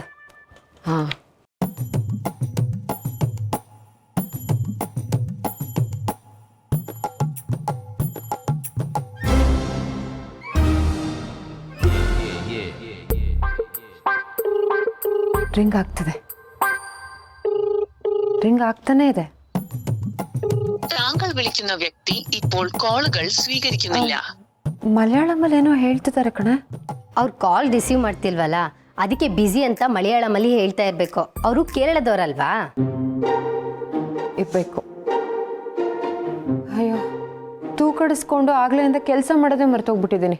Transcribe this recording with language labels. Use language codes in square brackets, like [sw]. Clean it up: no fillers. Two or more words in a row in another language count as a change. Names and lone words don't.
[kn] ಹಾಂ. ರಿಂಗ್ ಆಗ್ತದೆ. ರಿಂಗ್ ಆಗ್ತಾನೆ ಇದೆ. [ml] താങ്കൾ വിളിക്കുന്ന വ്യക്തി ഇപ്പോൾ കോളുകൾ സ്വീകരിക്കുന്നില്ല. [kn] ಮಲಯಾಳಮಲ್ಲಿ ಏನೋ ಹೇಳ್ತಿದ್ದಾರೆ ಕಣೆ. ಅವ್ರು ಕಾಲ್ ರಿಸೀವ್ ಮಾಡ್ತಿಲ್ವಲ್ಲ, ಅದಕ್ಕೆ ಬ್ಯುಸಿ ಅಂತ ಮಲಯಾಳಮಲ್ಲಿ ಹೇಳ್ತಾ ಇರಬೇಕು. ಅವರು ಕೇರಳದವರಲ್ವಾ? ಇರಬೇಕು. ಅಯ್ಯೋ, ತೂಕಡಿಸ್ಕೊಂಡು ಆಗ್ಲಿಂದ ಕೆಲಸ ಮಾಡೋದೇ ಮರ್ತೋಗ್ಬಿಟ್ಟಿದ್ದೀನಿ.